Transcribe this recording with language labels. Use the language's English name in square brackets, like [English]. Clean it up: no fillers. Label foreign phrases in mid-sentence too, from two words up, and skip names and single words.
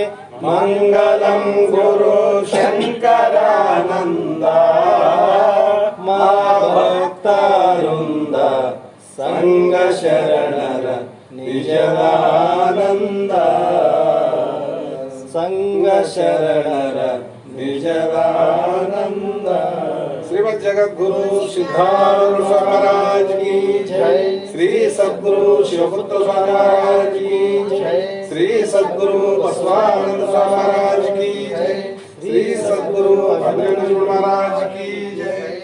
[Kannada] ಮಂಗಲಂ ಗುರು ಶಂಕರಾನಂದ ಮಹಾಭಕ್ತರಿಂದ ಸಂಘ ಶರಣರ ನಿಜದಾನಂದ. ಸಂಘ ಶರಣರ ನಿಜದಾನಂದ. [Hindi] श्रीमद् जगद्गुरु सिद्धारूढ़ स्वामी महाराज की जय. श्री सद्गुरु शिवपुत्र स्वामी महाराज की जय. श्री सद्गुरु बसवानंद स्वामी महाराज की जय. श्री सद्गुरु अभ्यंजन महाराज की जय.